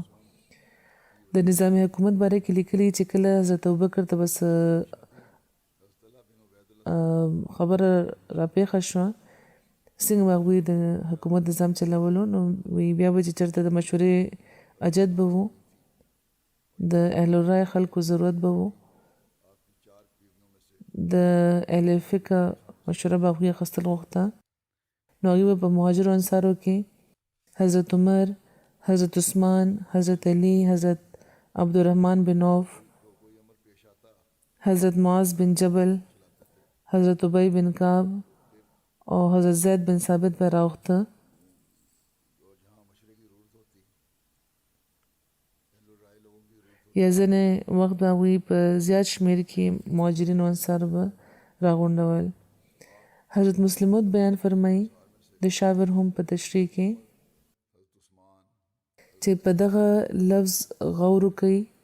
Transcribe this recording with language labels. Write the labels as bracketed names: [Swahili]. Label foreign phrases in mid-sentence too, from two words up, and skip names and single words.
[Pashto] د نظام حکومت باره کې لیکلي چې کله حضرت ابوبکر ته بس خبره راپېښه شوه څنګه به هغوی د حکومت نظام چلولو، نو بیا به چې چېرته د مشورې اجت به و، د اهل الرای خلکو ضرورت به و، د اهل فقه مشوره به هغوی اخیستل غوښته، نو هغوی به په مهاجرو انصارو کې حضرت عمر، حضرت عثمان، حضرت علی، حضرت عبدالرحمن بن عوف، حضرت معاذ بن جبل، حضرت ابی بن کعب او حضرت زید بن ثابت به راوخته. یا ځینې وخت به هغوی په زیات شمېر کې مهاجرین او انصار به راغونډول. حضرت مسلم موعود بیان فرمایي د شاور هم په تشریح کې چې په دغه لفظ غور وکړئ.